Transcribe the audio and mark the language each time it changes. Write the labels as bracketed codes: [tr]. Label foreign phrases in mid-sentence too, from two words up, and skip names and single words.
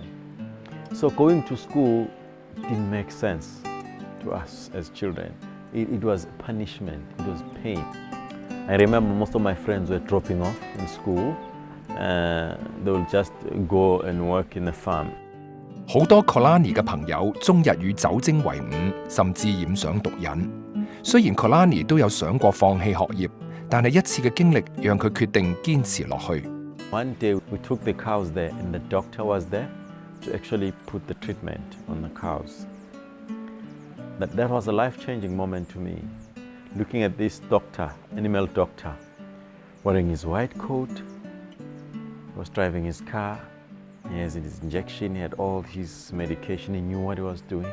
[en] So going to school didn't make sense to us as children. It was punishment, it was pain. I remember most of my friends were dropping off in school. They will just go and work in the farm. [yue] 好多 Kalani 嘅朋友終日與酒精為伍，甚至染上毒癮。雖然 Kalani 都有想過放棄學業，但係一次嘅經歷讓佢決定堅持落去。 [en] One day we took the cows there and the doctor was there to actually put the treatment on the cows. That was a life-changing moment to me. Looking at this doctor, animal doctor, wearing his white coat, he was driving his car, he has his injection, he had all his medication, he knew what he was doing.